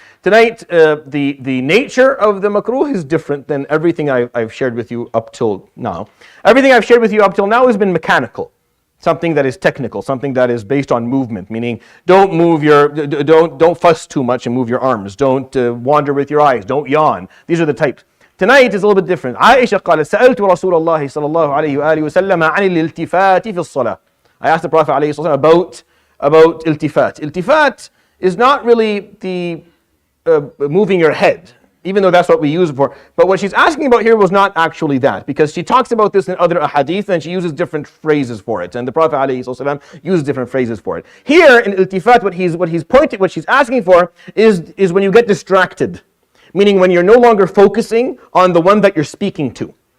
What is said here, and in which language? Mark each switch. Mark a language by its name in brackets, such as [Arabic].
[English] Tonight, the nature of the makruh is different than everything I've shared with you up till now. Everything I've shared with you up till now has been mechanical, something that is technical, something that is based on movement, meaning don't fuss too much and move your arms, don't wander with your eyes, don't yawn. These are the types. Tonight is a little bit different. [Arabic] عائشة قالت سألت رسول الله صلى الله عليه وآله وسلم عن الالتفات في الصلاة. [English] I asked the Prophet [Arabic] عليه الصلاة والسلام [English] about iltifat. Iltifat is not really the moving your head, even though that's what we use it for. But what she's asking about here was not actually that, because she talks about this in other ahadith and she uses different phrases for it. And the Prophet ﷺ uses different phrases for it. Here in iltifat, what she's asking for is when you get distracted, meaning when you're no longer focusing on the one that you're speaking to.